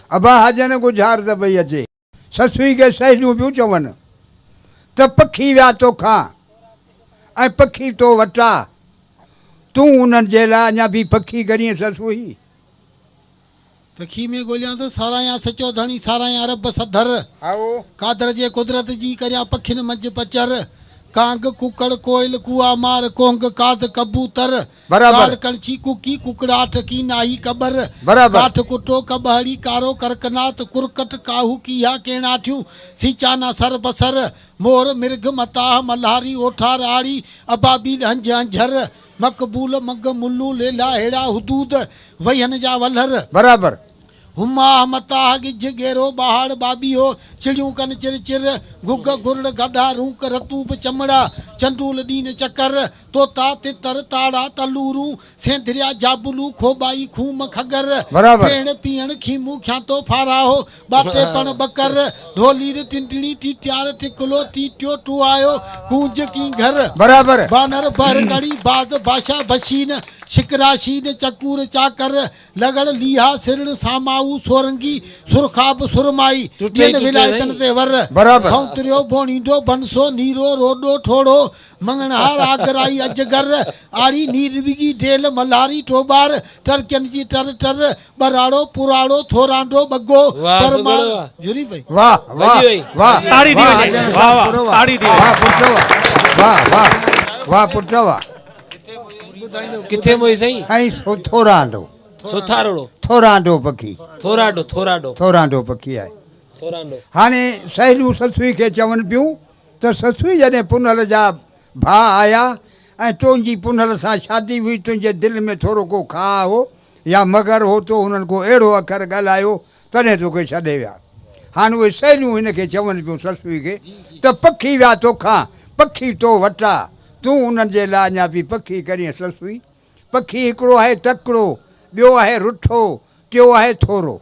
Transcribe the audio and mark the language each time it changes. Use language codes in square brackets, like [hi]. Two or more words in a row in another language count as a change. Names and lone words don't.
[sd] अबा हाजन गुजारत पई अचे, ससुई खे सहेलियूं पियूं चवनि त पखी विया तोखां ऐं पखी तो वटा, तूं उन्हनि जे लाइ अञा बि पखी करीं ससुई। पखी में ॻोल्हियां थो सारायां सचो धणी सारायां अरब सधर, कादर जे कुदरत जी करियां पखियुनि मंझि पचर, कांग कुकड़ कोयल कुआ मार कोंग काद कबूतर, बराबर कणछी कुकी कुकड़ाट की नाही कबर, बराबर काठ कुटो कबहड़ी कारो करकनात कुरकट काहू कीहा केणाठियूं सीचाना सर बसर, मोर मिर्ग मताह मल्हारी ओठार आड़ी अबाबील हंज हंझर, मकबूल मग मुल्लू लेला हेड़ा हुदूद वयन जा वलहर, बराबर हुमा मताह गिज गेरो बहाड़ बाबियो चिड़ियूं कन चिर चिर गुग गुरड़ गड्ढा रूक रतूब चमड़ा चंडूल डीन चकर तोता तितर ताड़ा तलूरू सेंधरिया जाबुलू खोबाई खूम खगर, पेड़ पीअण खीमू ख्यांतो फाराहो बाटे पण बकर, ढोली टिंटड़ी टीट्यार टिकलो टीट्यो टू आयो कूंज की घर, बराबर बानर बर कड़ी बाज भाषा बशीन शिकराशीन चकूर चाकर, लगड़ लीहा सिरड़ सामाऊ सोरंगी सुरखाब सुरमाई जिन विलायतन ते वर, बराबर भौंतरियो बोणीडो बनसो नीरो रोडो ठोड़ो मंगनहार आगराई अजगर, आड़ी नीरविगी ढेल मल्हारी टोबार, टरकन जी टर टर बराड़ो पुराड़ो थोरांडो बग्गो परमार जुरी भाई। वाह वाह वाह, ताड़ी दी वञे, वाह वाह, ताड़ी दी वाह पुटवा, वाह वाह वाह पुटवा। किथे मोई साईं? ऐं थोरांडो सोथारोड़ो थोरांडो पखी, थोरांडो पखी आहे। हाणे सहेलियूं ससुई खे चवनि पियूं त ससुई जॾहिं पुनल जा भाउ आया ऐं तुंहिंजी पुनल सां शादी हुई, तुंहिंजे दिलि में थोरो को खा हो या मगर हो, तो हुननि को अहिड़ो अखर ॻाल्हायो तॾहिं तोखे छॾे विया। हाणे उहे सहेलियूं हिन खे चवनि पियूं ससुई खे त पखी विया तोखां पखी तो वटा, तूं उन्हनि जे लाइ अञा बि पखी करीं ससुई। पखी हिकिड़ो आहे तकिड़ो, ॿियो आहे रुठो, टियों आहे थोरो।